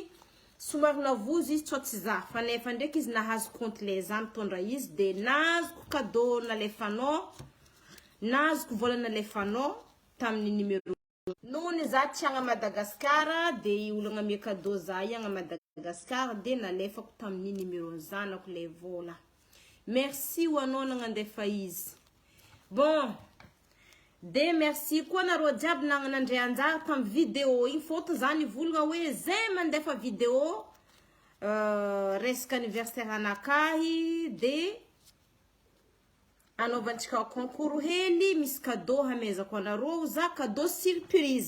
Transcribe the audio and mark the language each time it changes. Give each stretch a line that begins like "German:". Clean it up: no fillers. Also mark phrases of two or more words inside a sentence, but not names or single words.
Malagasy: Somary navozo izy tsô tsy za fa nefa ndraiky izy nahazo konto le za mitondra izy de nazoko cadeau nalefanao. Nazoko vola nalefanao tamin'ny numéro. Nony za tsy agna Madagascar de i olagna me cadeau za agna Madagascar de nalefako tamin'ny numéro zanako le vola. Merci ho anao nagnandefa izy.
French: Bon.
Malagasy: De merci koa narô jiaby nagnandre anjara tam vidéo igny foto zany volagna hoe zay mandefa vidéo resaka anniversaire anakahy de anaovantsika concours hely misy cadeau hamezako anarô za
French: cadeau surprise.